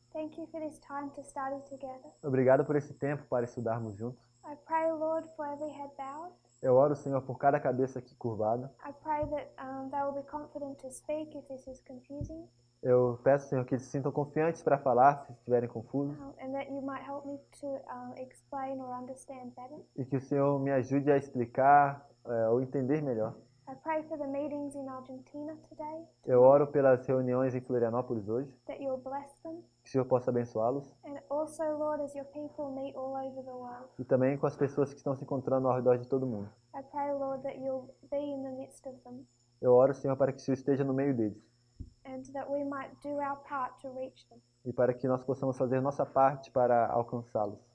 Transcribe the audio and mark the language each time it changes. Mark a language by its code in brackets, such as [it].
[en] Thank you for this time to study together. [pt] Obrigado por esse tempo para estudarmos juntos. [en] I pray, Lord, for every head bowed. [pt] Eu oro, Senhor, por cada cabeça aqui curvada. [en] I pray that they will be confident to speak if this is confusing, [pt] Eu peço, Senhor, que eles se sintam confiantes para falar se estiverem confusos [en] and that you might help me to explain or understand better. [pt] e que o Senhor me ajude a explicar ou entender melhor. [en] I pray for the meetings in Argentina today, [pt] Eu oro pelas reuniões em Florianópolis hoje, [en] that you'll bless them, [pt] que o Senhor possa abençoá-los [en] and also, Lord, as your people meet all over the world, [pt] e também com as pessoas que estão se encontrando ao redor de todo mundo. [en] I pray, Lord, that you'll be in the midst of them, [pt] Eu oro, Senhor, para que o Senhor esteja no meio deles [en] and that we might do our part to reach them. [pt] e para que nós possamos fazer nossa parte para alcançá-los.